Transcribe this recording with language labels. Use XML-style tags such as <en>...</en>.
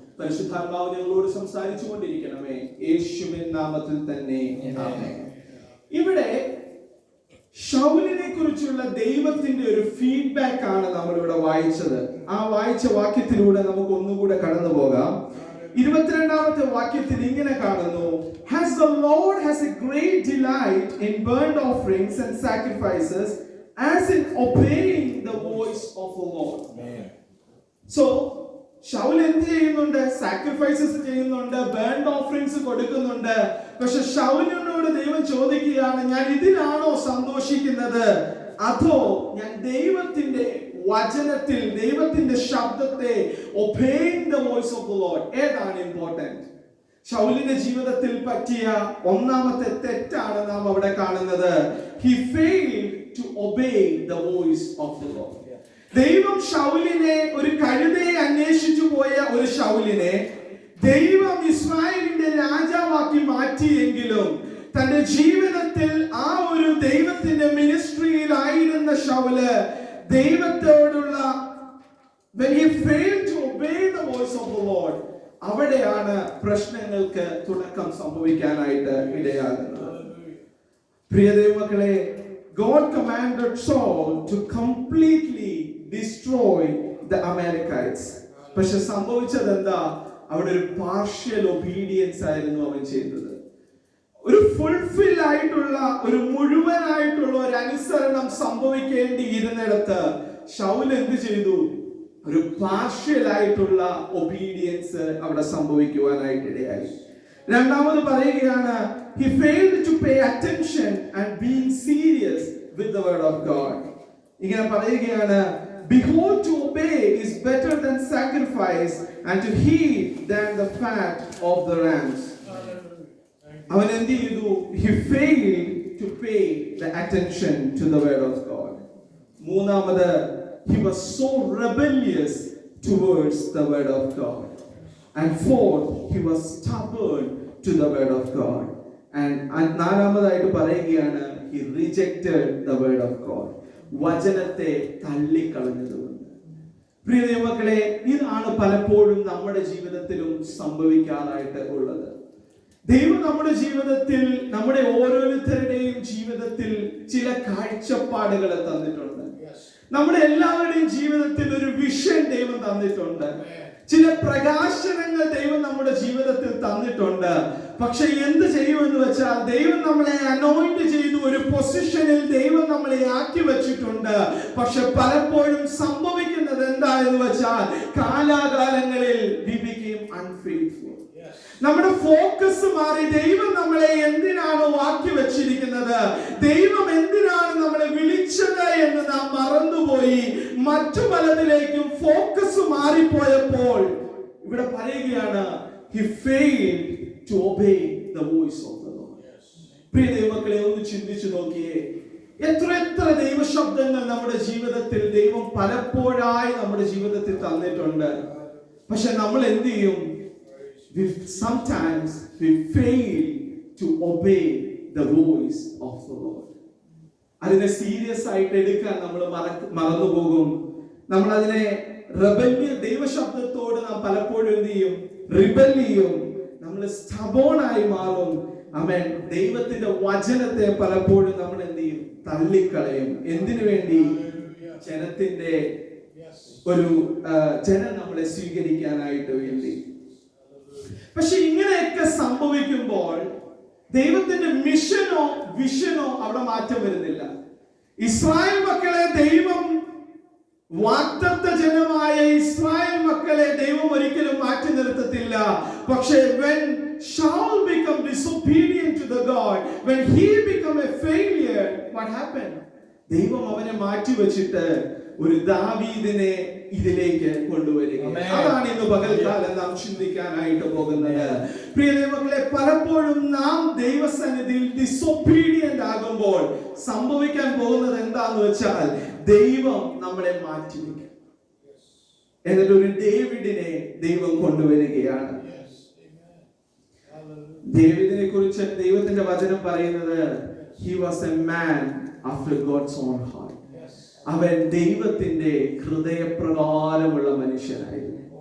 <ml>പരിശുദ്ധാത്മാവ് ഞങ്ങളോട് സംസാരിച്ചു കൊണ്ടിരിക്കണമേ, യേശുവിൻ നാമത്തിൽ തന്നെ ആമേൻ. ഇവിടെ ശൗലിനെ കുറിച്ചുള്ള ദൈവത്തിന്റെ ഒരു ഫീഡ്ബാക്ക് ആണ് നമ്മളിവിടെ വായിച്ചത്. ആ വായിച്ച വാക്യത്തിലൂടെ നമുക്ക് ഒന്നുകൂടെ കടന്നു പോകാം. 22-ാമത്തെ വാക്യത്തിൽ ഇങ്ങനെ കാണുന്നു,</ml> <en>Has the Lord has a great delight in burnt offerings and sacrifices as in obeying the voice of the Lord.</en> <ml>So Saul എന്ത് ചെയ്യുന്നുണ്ട്? സാക്രിഫൈസസ് ചെയ്യുന്നുണ്ട്, ബേൺഡ് ഓഫറിങ്സ് കൊടുക്കുന്നുണ്ട്. പക്ഷെ ശൗലിനോട് ദൈവം ചോദിക്കുകയാണ്, ഞാൻ ഇതിലാണോ സന്തോഷിക്കുന്നത്, അതോ ഞാൻ ദൈവത്തിന്റെ വചനത്തിൽ ദൈവത്തിന്റെ ശബ്ദത്തെ</ml> <en>obeying the voice of the Lord,</en> <ml>ഏതാണ് ഇമ്പോർട്ടന്റ്? ശൗലിന്റെ ജീവിതത്തിൽ പറ്റിയ ഒന്നാമത്തെ തെറ്റാണ് നാം അവിടെ കാണുന്നത്.</ml> <en>He failed to obey the voice of the Lord.</en> <ml>ദൈവം ശൗലിനെ, ഒരു കഴുതയെ അന്വേഷിച്ചു പോയ ഒരു ശൗലിനെ ദൈവം ഇസ്രായേലിന്റെ രാജാവാക്കി മാറ്റിയെങ്കിലും തന്റെ ജീവിതത്തിൽ ആ ഒരു ദൈവത്തിന്റെ മിനിസ്ട്രിയിലായിരുന്ന ശൗല് ദൈവത്തോടുള്ള</ml> <en>when he failed to obey the voice of the Lord,</en> <ml>അവിടെയാണ് പ്രശ്നങ്ങൾക്ക് തുടക്കം സംഭവിക്കാനായിട്ട് ഇടയാകുന്നത്. പ്രിയ ദൈവമക്കളെ,</ml> <en>God commanded Saul to completely destroy the Amalekites.</en> <ml>പക്ഷെ സംഭവിച്ചത് എന്താ? അവിടെ ഒരു പാർഷ്യൽ ഒബീഡിയൻസ് ആയിരുന്നു അവൻ ചെയ്തത്. ഒരു ഫുൾഫിൽ ആയിട്ടുള്ള, ഒരു മുഴുവനായിട്ടുള്ള ഒരു അനുസരണം സംഭവിക്കേണ്ടിയിരുന്നിടത്ത് ശൗൽ എന്ത് ചെയ്തു? ഒരു പാർഷ്യൽ ആയിട്ടുള്ള ഒബീഡിയൻസ് അവിടെ സംഭവിക്കുവാനായിട്ട് ഇടയായി. രണ്ടാമത് പറയുകയാണ്,</ml> <en>he failed to pay attention and being serious with the word of God.</en> <ml>ഇങ്ങനെ പറയുകയാണ്,</ml> <en>behold, to obey is better than sacrifice and to heed than the fat of the rams.</en> <ml>അവൻ എന്ത് ചെയ്തു?</ml> <en>He failed to pay the attention to the word of God.</en> <ml>മൂന്നാമത്,</ml> <en>he was so rebellious towards the word of God. And fourth, he was stubborn to the word of God. And</en> <ml>നാലാമതായിട്ട് പറയുകയാണ്,</ml> <en>he rejected the word of God.</en> <ml>വചനത്തെ തള്ളിക്കളഞ്ഞതുകൊണ്ട്. പ്രിയ ദൈവമക്കളെ, ഇതാണ് പലപ്പോഴും നമ്മുടെ ജീവിതത്തിലും സംഭവിക്കാനായിട്ട് ഉള്ളത്. ദൈവം നമ്മുടെ ജീവിതത്തിൽ, നമ്മുടെ ഓരോരുത്തരുടെയും ജീവിതത്തിൽ ചില കാഴ്ചപ്പാടുകൾ തന്നിട്ടുണ്ട്. നമ്മുടെ എല്ലാവരുടെയും ജീവിതത്തിൽ ഒരു വിഷൻ ദൈവം തന്നിട്ടുണ്ട്. ചില പ്രകാശനങ്ങൾ ദൈവം നമ്മുടെ ജീവിതത്തിൽ തന്നിട്ടുണ്ട്. പക്ഷെ എന്ത് ചെയ്യുമെന്ന് വെച്ചാൽ, ദൈവം നമ്മളെ അനോയിന്റ് ചെയ്തു, ഒരു പൊസിഷനിൽ ദൈവം നമ്മളെ ആക്കി വെച്ചിട്ടുണ്ട്. പക്ഷെ പലപ്പോഴും സംഭവിക്കുന്നത് എന്താണെന്ന് വെച്ചാൽ, കാലാകാലങ്ങളിൽ</ml> <en>we became unfaithful.</en> <ml>നമ്മുടെ ഫോക്കസ് മാറി. ദൈവം നമ്മളെ എന്തിനാണോ ആക്കി വെച്ചിരിക്കുന്നത്, ദൈവം എന്തിനാണ് നമ്മളെ വിളിച്ചത് എന്ന് നാം മറന്നുപോയി. മറ്റു പലതിലേക്കും ഫോക്കസ് മാറിപ്പോയപ്പോൾ ഇവിടെ പറയുകയാണ്,</ml> <en>he failed to obey the voice of the Lord.</en> <ml>പ്രിയ ദൈവമക്കളെ, ഒന്ന് ചിന്തിച്ചു നോക്കിയേ, എത്ര ദൈവശബ്ദങ്ങൾ നമ്മുടെ ജീവിതത്തിൽ ദൈവം പലപ്പോഴായി നമ്മുടെ ജീവിതത്തിൽ തന്നിട്ടുണ്ട്. പക്ഷെ നമ്മൾ എന്ത് ചെയ്യും?</ml> <en>Sometimes we fail to obey the voice of the Lord.</en> <ml>അതിനെ സീരിയസ് ആയിട്ട് എടുക്കാൻ നമ്മൾ മറന്നുപോകും. നമ്മൾ അതിനെ ദൈവശബ്ദത്തോട് നാം പലപ്പോഴും എന്ത് ചെയ്യും? റിബൽ ചെയ്യും. നമ്മൾ stubborn ആയി മാറും. ആമേൻ. ദൈവത്തിന്റെ വചനത്തെ പലപ്പോഴും നമ്മൾ എന്ത് ചെയ്യും? തള്ളിക്കളയും. എന്തിനു വേണ്ടി? ജനത്തിന്റെ ഒരു ജനം നമ്മളെ സ്വീകരിക്കാനായിട്ട് വേണ്ടി. പക്ഷെ ഇങ്ങനെയൊക്കെ സംഭവിക്കുമ്പോൾ ദൈവത്തിന്റെ മിഷനോ വിഷനോ അവിടെ മാറ്റം വരുന്നില്ല. ഇസ്രായേൽ മക്കളെ ദൈവം, വാഗ്ദത്ത ജനമായ ഇസ്രായേൽ മക്കളെ ദൈവം ഒരിക്കലും മാറ്റി നിർത്തത്തില്ല.</ml> <en>പക്ഷേ when Saul become disobedient to the God, when he become a failure, what happened?</en> <ml>ദൈവം അവനെ മാറ്റി വെച്ചിട്ട് ഒരു ദാവീദിനെ ഇതിലേക്ക് കൊണ്ടുവരിക. അതാണ് ഇന്ന് പകൽക്കാലം നാം ചിന്തിക്കാനായിട്ട് പോകുന്നത്. പ്രിയ ദൈവമക്കളെ, പലപ്പോഴും നാം ദൈവസന്നിധിയിൽ ഡിസൊബീഡിയന്റ് ആകുമ്പോൾ സംഭവിക്കാൻ പോകുന്നത് എന്താന്ന് വെച്ചാൽ, ദൈവം നമ്മളെ മാറ്റിവെക്കും. എന്നിട്ട് ഒരു ഡേവിഡിനെ ദൈവം കൊണ്ടുവരികയാണ്. ഡേവിഡിനെ കുറിച്ച് ദൈവത്തിന്റെ വചനം പറയുന്നത്,</ml> <en>he was a man after God's own heart.</en> <ml>അവൻ ദൈവത്തിന്റെ ഹൃദയപ്രകാരമുള്ള മനുഷ്യനായിരുന്നു.</ml>